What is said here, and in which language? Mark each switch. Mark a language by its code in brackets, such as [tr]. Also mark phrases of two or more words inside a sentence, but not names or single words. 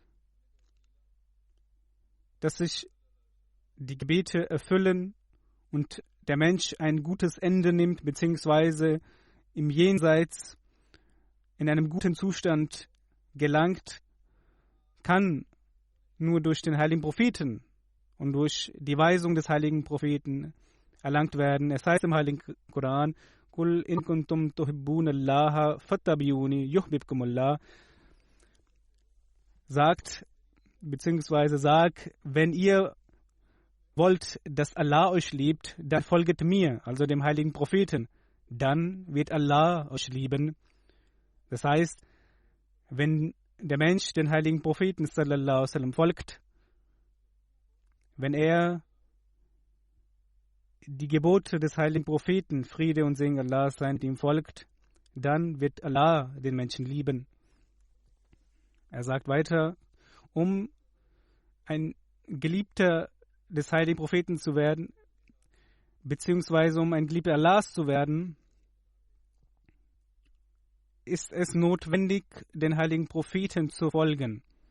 [de] dass sich die Gebete erfüllen und der Mensch ein gutes Ende nimmt, beziehungsweise im Jenseits in einem guten Zustand gelangt, kann nur durch den heiligen Propheten und durch die Weisung des heiligen Propheten erlangt werden. Es heißt im heiligen Koran, [ar] قل إن كنتم تحبون الله فاتبعوني يحببكم الله. [de] Sagt, beziehungsweise sag, wenn ihr wollt, dass Allah euch liebt, dann folget mir, also dem heiligen Propheten. Dann wird Allah euch lieben. Das heißt, wenn der Mensch den heiligen Propheten [ar] صلى الله عليه وسلم [de] folgt, wenn er die Gebote des heiligen Propheten, Friede und Segen Allah sein, ihm folgt, dann wird Allah den Menschen lieben. Er sagt weiter, um ein Geliebter des heiligen Propheten zu werden, beziehungsweise um ein Geliebter Allahs zu werden, ist es notwendig, den heiligen Propheten zu folgen.